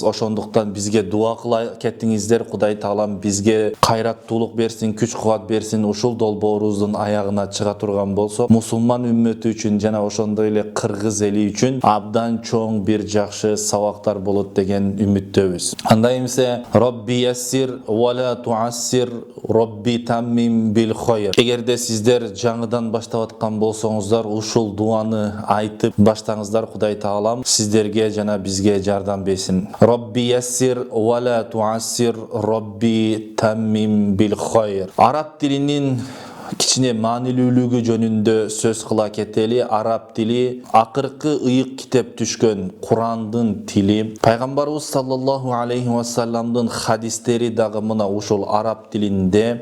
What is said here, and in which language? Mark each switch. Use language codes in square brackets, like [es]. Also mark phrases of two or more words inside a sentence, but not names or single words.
[ky] Ошондуктан бизге дуа кыла кеттиңиздер. Кудай Таалам бизге кайраттуулук берсин, күч кубат берсин. Ушул долбоорубуздун аягына чыга турган болсо, мусулман үммөтү үчүн жана ошондой эле кыргыз эли үчүн абдан чоң бир жакшы сабактар болот деген үмүттөбүз. Андай эмесе [ar] رب يسر ولا تعسر رب تمم بالخير. [ky] Эгерде сиздер жаңыдан баштап аткан болсоңуздар, ушул дуаны айтып баштаңыздар. Кудай Таалам сиздерге жана бизге жардам берсин. [ar] رب يسر ولا تعسر رب تمم بالخير. [ky] Араб тилинин кичине маанилүүлүгү жөнүндө сөз кыла кетели. Араб тили акыркы ыйык китеп түшкөн Курандын тили. Пайгамбарыбыз [ar] صلى الله عليه وسلم [ky] хадистери дагы мына ушул араб тилинде.